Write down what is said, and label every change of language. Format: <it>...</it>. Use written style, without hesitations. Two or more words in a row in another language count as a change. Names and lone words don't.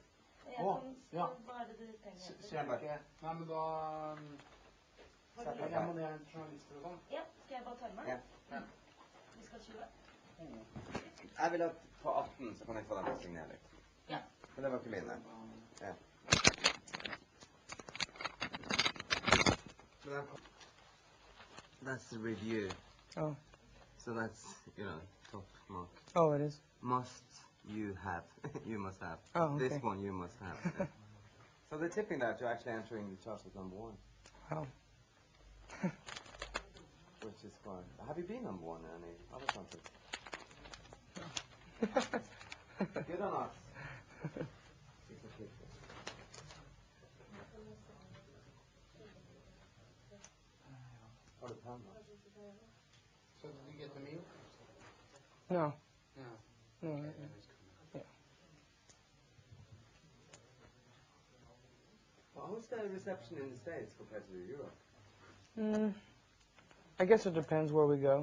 <no>Ja. Hva er det du trenger? Skjermbøker. Nei, men da setter jeg ned journalister og sånn. Ja, skal jeg bare ta med? Ja. Vi skal 20. Jeg vil at på 18 så kan jeg få den til å signere litt. Ja. Men det var ikke mine. Ja.</no> <en>That's the review. Oh. So that's, top mark. Oh, it is? Must you have. You must have. Oh, okay. This one you must have. Yeah. So they're tipping that you're actually entering the chart as number 1. Oh. Which is fun. Have you been number 1 in any other concerts? Good or not?</en> <no>Har du penna?</no> <en>So did you get the meal? No. No. No. Okay, Yeah. Well, how's the reception in the States compared to Europe? I guess it depends where we go.</en>